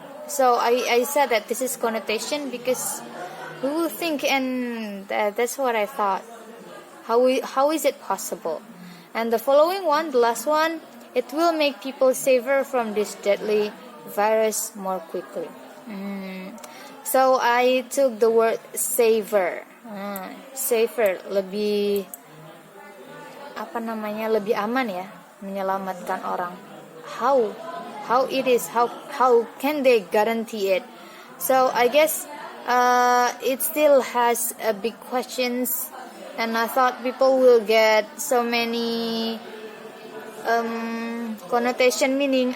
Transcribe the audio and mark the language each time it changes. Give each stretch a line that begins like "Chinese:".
English: So I said that this is connotation because who will think, and that's what I thought. How is it possible? And the following one, the last one, it will make people safer from this deadly virus more quickly. So I took the word safer.
Indonesian: Safer, lebih lebih aman ya, menyelamatkan orang.
English: How it is, how can they guarantee it? So I guess it still has big questions, and I thought people will get so many connotation meaning.